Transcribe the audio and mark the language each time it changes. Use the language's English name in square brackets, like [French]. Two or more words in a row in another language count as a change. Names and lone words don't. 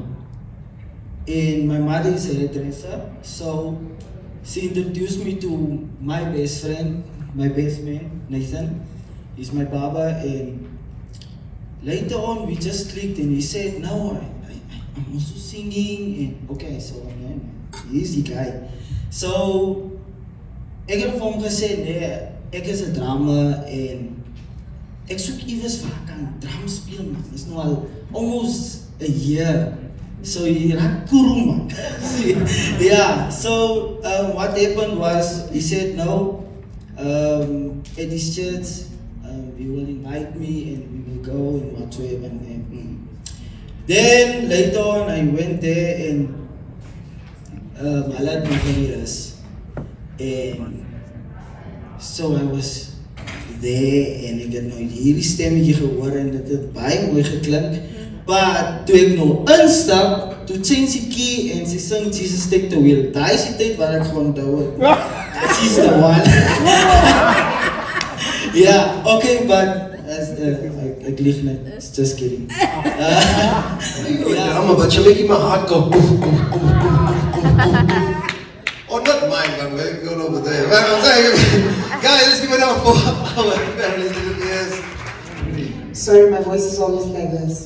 [English] And my mother is a hairdresser, so she introduced me to my best friend, my best man, Nathan. He's my barber, and later on we just clicked, and he said, no, I'm also singing, and okay, so he's the guy. [Afrikaans] So ek het vir hom gesê, nee, ek is 'n drummer en ek soek iewers waar ek kan drum speel, man. [English] It's [Afrikaans] nou al [English] almost a year. So he [Afrikaans] raak kuru, [English] man. Yeah, so what happened was, he said no, at his church, he will invite me and we will go and whatsoever. Then later on I went there and I learned my careers. And so I was there [Afrikaans] en ek het nooit hierdie stemmetjie gehoor en dit het baie mooi geklink. Maar toe ek nou instap, toe change die key en sy sing Jesus Take the Wheel. Daai is die tyd waar ek gewoon onthou het. [English] She's the one. Yeah, okay, but [Afrikaans] ek lieg net. [English] Just kidding. Yeah, but you're making my heart go. Oh, not mine, man. We're going over there. Right, I'm saying, guys, let's give it up for our families. Yes. Sorry, my voice is always like this.